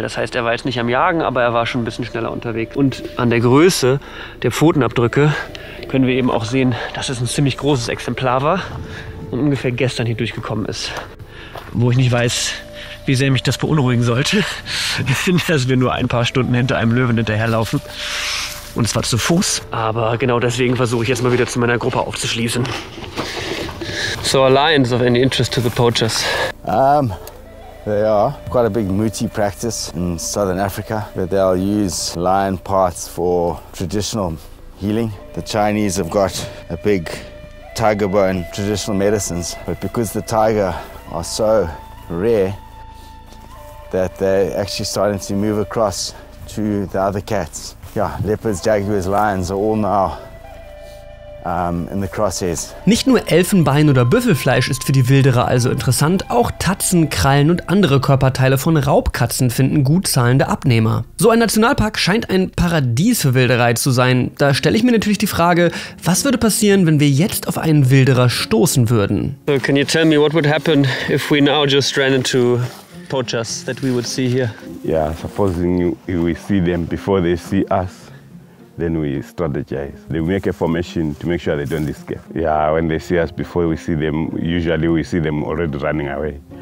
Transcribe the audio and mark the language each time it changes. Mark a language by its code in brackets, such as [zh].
[de] Das heißt, er war jetzt nicht am Jagen, aber er war schon ein bisschen schneller unterwegs. Und an der Größe der Pfotenabdrücke können wir eben auch sehen, dass es ein ziemlich großes Exemplar war und ungefähr gestern hier durchgekommen ist. Wo ich nicht weiß, wie sehr mich das beunruhigen sollte, dass wir nur ein paar Stunden hinter einem Löwen hinterherlaufen. Und es war zu Fuß. Aber genau deswegen versuche ich jetzt mal wieder zu meiner Gruppe aufzuschließen. [en] So are lions of any interest to the poachers? They are quite a big muti practice in southern Africa, but they'll use lion parts for traditional healing. The Chinese have got a big tiger bone traditional medicines, but because the tiger are so rare that they're actually starting to move across to the other cats. Yeah, leopards, jaguars, lions are all now in the crosshairs. [de] Nicht nur Elfenbein oder Büffelfleisch ist für die Wilderer also interessant, auch Tatzen, Krallen und andere Körperteile von Raubkatzen finden gut zahlende Abnehmer. So ein Nationalpark scheint ein Paradies für Wilderei zu sein. Da stelle ich mir natürlich die Frage, was würde passieren, wenn wir jetzt auf einen Wilderer stoßen würden? [en] So can you tell me what would happen if we now just ran into poachers that we would see here? Yeah, supposing we see them before they see us, then we strategize. They make a formation to make sure they don't escape. Yeah, when they see us before we see them, usually we see them already running away.